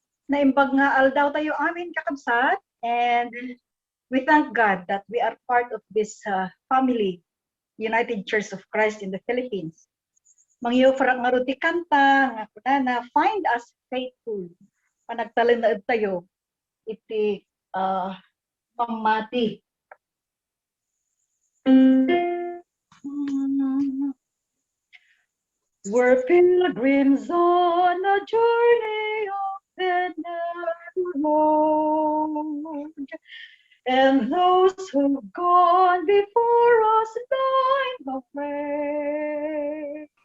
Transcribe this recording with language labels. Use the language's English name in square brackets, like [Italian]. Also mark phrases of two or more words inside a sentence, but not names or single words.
[Iloko] naimbag nga aldaw tayo amin kakabsat, [English] and we thank God that we are part of this family, United Church of Christ in the Philippines. [Iloko] Mangyo farang nga ruti kanta nga kunana find us faithful. Panagtalin na tayo iti pamati. [English] We're pilgrims on a journey of the road, and those who've gone before us line the way.